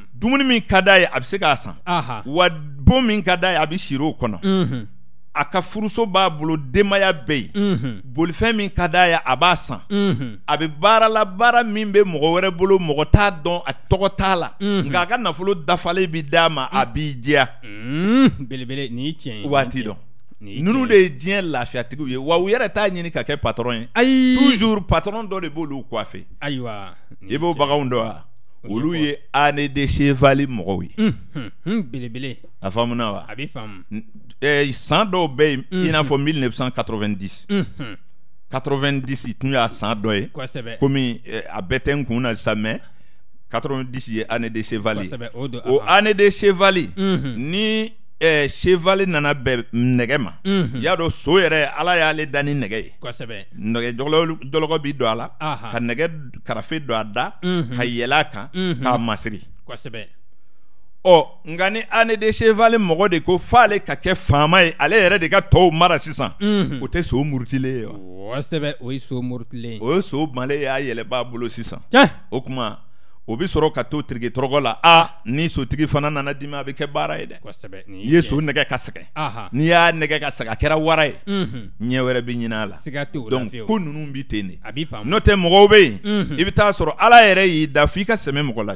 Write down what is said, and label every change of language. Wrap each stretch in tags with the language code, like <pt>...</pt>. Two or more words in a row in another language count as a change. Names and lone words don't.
<bm>dumuni min ka d'a ye a bɛ se k'a san wa bon min ka d'a ye a bɛ siri o kɔnɔ a ka furuso b'a bolo denbaya bɛɛ ye bolifɛn min ka d'a ye a b'a san a bɛ baara la baara min bɛ mɔgɔ wɛrɛ bolo mɔgɔ t'a dɔn a tɔgɔ t'a la nka a ka nafolo dafalen bɛ d'a ma a b'i diya belebele nin ye tiɲɛ ye waati dɔn ninnu de ye diɲɛ lafiyatigiw ye wa u yɛrɛ t'a ɲini ka kɛ patron ye</bm> <fr>toujours patron</fr> <bm>dɔ de b'olu coiffé ayiwa i b'o baganw dɔn wa olu ye</bm> <fr>année de cheval</fr> <bm>mɔgɔw ye belebele a faamuna wa a b'i faamu san dɔw bɛ yen i n'a fɔ 1990 90 tun y'a san dɔ ye komi a bɛɛ tɛ n kun na sa mais 90 ye</bm> <fr>année de cheval</fr> <bm>o</bm> <fr>année de cheval</fr> <bm>ni cheval nana bɛn nɛgɛ ma y'a dɔn so yɛrɛ Ala y'ale da ni nɛgɛ ye nɛgɛ jɔlɔkɔ bi don a la ka nɛgɛ karafe don a da ka yɛlɛ a kan k'a masiri nka ni</bm> <fr>année de cheval</fr> <bm>mɔgɔ de ko f'ale ka kɛ faama ye ale yɛrɛ de ka tɔw mara sisan o tɛ so murutilen ye wa o ye so murutilen o ye so male y'a yɛlɛbaa bolo sisan o kuma o bi sɔrɔ ka to tirike tɔrɔgɔ la ni sotigi fana nana dimi a bɛ kɛ baara ye dɛ i ye so nɛgɛ ka sɛgɛn n'i y'a nɛgɛ ka sɛgɛn a kɛra wara ye ɲɛ wɛrɛ bɛ ɲin'a la donc ko ninnu bi ten de n'o tɛ mɔgɔw bɛ yen i bɛ taa sɔrɔ Ala yɛrɛ y'i da f'i ka sɛmɛ mɔgɔ la de</bm>